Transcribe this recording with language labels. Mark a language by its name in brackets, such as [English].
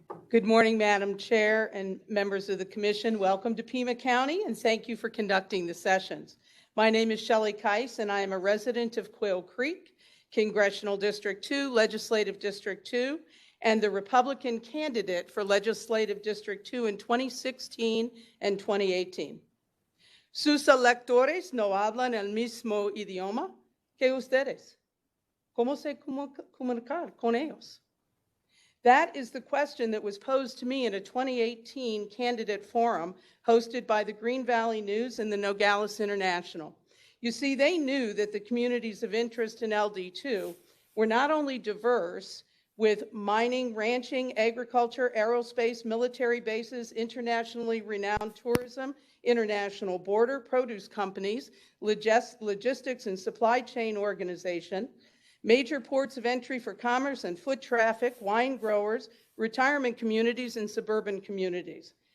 [English] Good morning, Madam Chair and members of the Commission. Welcome to Pima County, and thank you for conducting the sessions. My name is Shelley Keiss, and I am a resident of Quail Creek, Congressional District 2, Legislative District 2, and the Republican candidate for Legislative District 2 in 2016 and 2018. [Spanish] Sus electores no hablan el mismo idioma que ustedes. ¿Cómo se comunicar con ellos? [English] That is the question that was posed to me in a 2018 candidate forum hosted by the Green Valley News and the Nogales International. You see, they knew that the communities of interest in LD2 were not only diverse with mining, ranching, agriculture, aerospace, military bases, internationally renowned tourism, international border, produce companies, logistics and supply chain organization, major ports of entry for commerce and foot traffic, wine growers, retirement communities, and suburban communities.